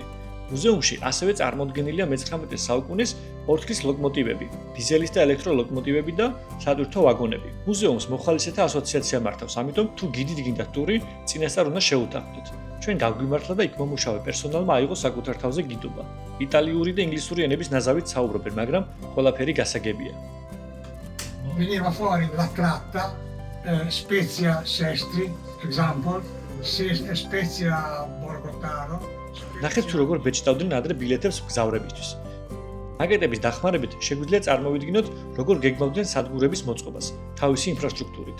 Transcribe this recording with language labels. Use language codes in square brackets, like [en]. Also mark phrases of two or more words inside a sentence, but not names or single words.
[ka] მუზეუმში ასევე წარმოდგენილია მე-19 საუკუნის ორთქლის ლოკომოტივები, დიზელის და ელექტრო ლოკომოტივები და სატვირთო ვაგონები. მუზეუმს მოხალისეთა ასოციაცია მართავს, ამიტომ თუ გიდით გინდათ ტური, წინასწარ უნდა შეუტანხმდეთ. ჩვენ გავგვიმართლა და იქ მომუშავე პერსონალმა აიღო საკუთარ თავზე გიდობა. იტალიური და ინგლისური ენების ნაზავით საუბრობენ, მაგრამ ყველაფერი გასაგებია. [it] Veniva fuori la tratta, Spezia Sestri, example, Spezia Borgotaro. [ka] ნახეთ თუ როგორ ბეჭდავდნენ ადრე ბილეთებს მგზავრებისთვის. მაკეტების დახმარებით შეგვიძლია წარმოვიდგინოთ, როგორ გეგმავდნენ სადგურების მოწყობას თავისი ინფრასტრუქტურით.